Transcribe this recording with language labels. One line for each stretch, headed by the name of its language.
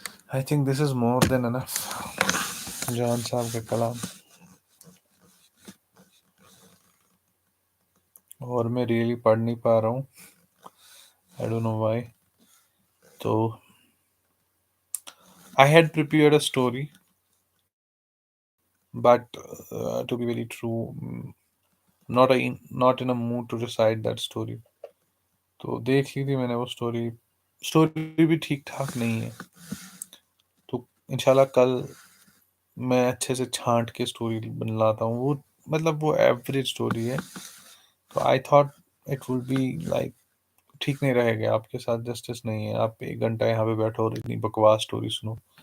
English: I think this is more than enough
Urdu: جان صاحب کا کلام، اور میں ریئلی پڑھ نہیں پا رہا ہوں،
English: I don't know why. تو I had prepared a story but to be very true not in a mood to recite that story.
Urdu: تو دیکھ لی تھی میں نے وہ اسٹوری بھی ٹھیک ٹھاک نہیں ہے، تو انشاءاللہ کل میں اچھے سے چھانٹ کے اسٹوری بن لاتا ہوں، وہ مطلب وہ ایوریج اسٹوری ہے، تو
English: I thought it will be like
Urdu: ٹھیک نہیں رہے گا، آپ کے ساتھ جسٹس نہیں ہے، آپ 1 گھنٹہ یہاں پہ بیٹھو اور اتنی بکواس اسٹوری سنو۔